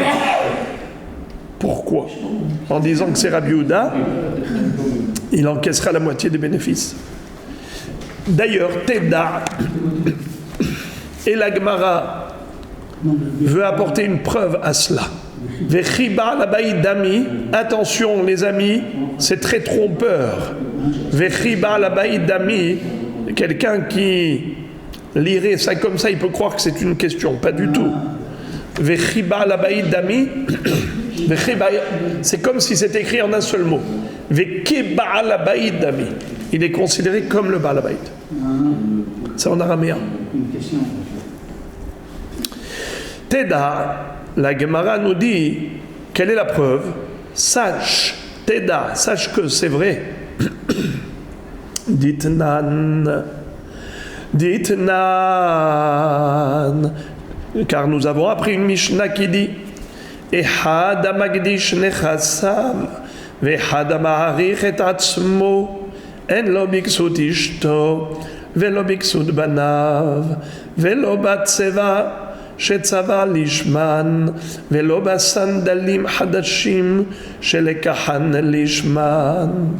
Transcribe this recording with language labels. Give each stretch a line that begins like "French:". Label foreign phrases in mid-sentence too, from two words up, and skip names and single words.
French: Pourquoi? En disant que c'est Rabbi Yehuda, il encaissera la moitié des bénéfices. D'ailleurs, Teda et la Gemara veut apporter une preuve à cela.
Aramaic: ושבחא לבעל הבית דמי,
French: attention les amis, c'est très trompeur.
Aramaic: ושבחא לבעל הבית דמי,
French: quelqu'un qui lirait ça comme ça, il peut croire que c'est une question, pas du tout.
Aramaic: ושבחא לבעל הבית דמי,
French: c'est comme si c'était écrit en un seul mot.
Aramaic: ושבחא לבעל הבית דמי,
French: il est considéré comme le
Hebrew: בעל הבית.
French: C'est en araméen. Teda, la Gemara nous dit, quelle est la preuve? Sache, Teda, sache que c'est vrai. Ditnan, car nous avons appris une Mishnah qui dit
Hebrew: אחד מקדיש נכסיו ואחד מעריך את עצמו אין לו בכסות אשתו, ולא בכסות בניו, ולא בצבע, שצבא לשמן, ולא בסנדלים חדשים שלקחן לשמן.